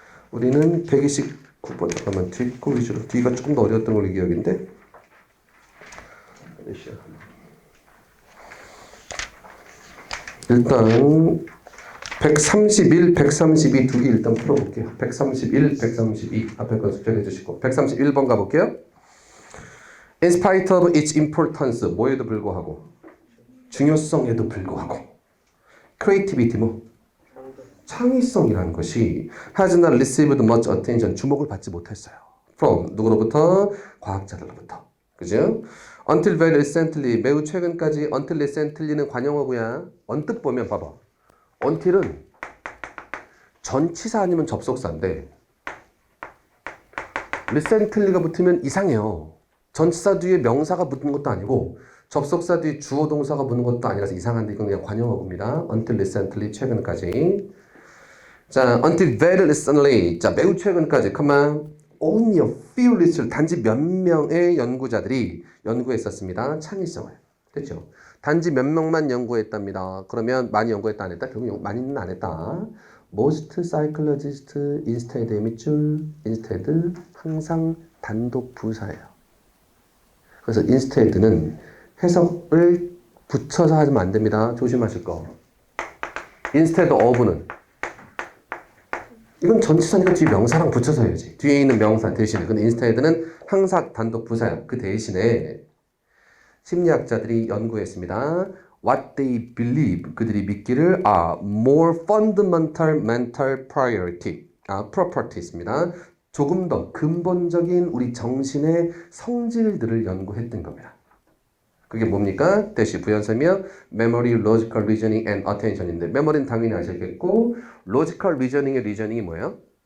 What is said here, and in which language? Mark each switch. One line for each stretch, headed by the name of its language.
Korean: 우리는 129번 잠깐만 뒷거 위주로 뒤가 조금 더 어려웠던 걸로 기억인데 일단 131, 132 두 개 일단 풀어볼게요. 131, 132 앞에 건 숙제해 주시고 131번 가볼게요.
English: In spite of its importance,
Korean: 뭐에도 불구하고 중요성에도 불구하고
English: creativity
Korean: 뭐 창의성이라는 것이
English: has not received much attention
Korean: 주목을 받지 못했어요. From 누구로부터? 과학자들로부터. 그죠?
English: Until very recently
Korean: 매우 최근까지 until recently는 관용어구야. 언뜻 보면 봐봐. until은 전치사 아니면 접속사인데 recently가 붙으면 이상해요. 전치사 뒤에 명사가 붙는 것도 아니고 접속사 뒤에 주어 동사가 붙는 것도 아니라서 이상한데 이건 그냥 관용어구입니다.
English: Until recently
Korean: 최근까지.
English: 자, until very recently.
Korean: 자, 매우 최근까지.
English: Come on. Only a few researchers.
Korean: 단지 몇 명의 연구자들이 연구했었습니다. 창의성을. 됐죠? 단지 몇 명만 연구했답니다. 그러면 많이 연구했다 안 했다? 결국 많이는 안 했다.
English: Most psychologists instead
Korean: 밑줄 instead 항상 단독 부사예요. 그래서 instead는 해석을 붙여서 하면 안 됩니다. 조심하실 거. instead of는 이건 전치사니까 뒤에 명사랑 붙여서 해야지. 뒤에 있는 명사 대신에. 근데 instead는 항상 단독 부사야. 그 대신에 심리학자들이 연구했습니다.
English: What they believe
Korean: 그들이 믿기를
English: more fundamental mental properties입니다.
Korean: 조금 더 근본적인 우리 정신의 성질들을 연구했던 겁니다. 그게 뭡니까?
English: 대시 부연설명 memory, logical reasoning and attention인데 memory는
Korean: 당연히 아시겠고
English: logical reasoning의 reasoning이 뭐예요?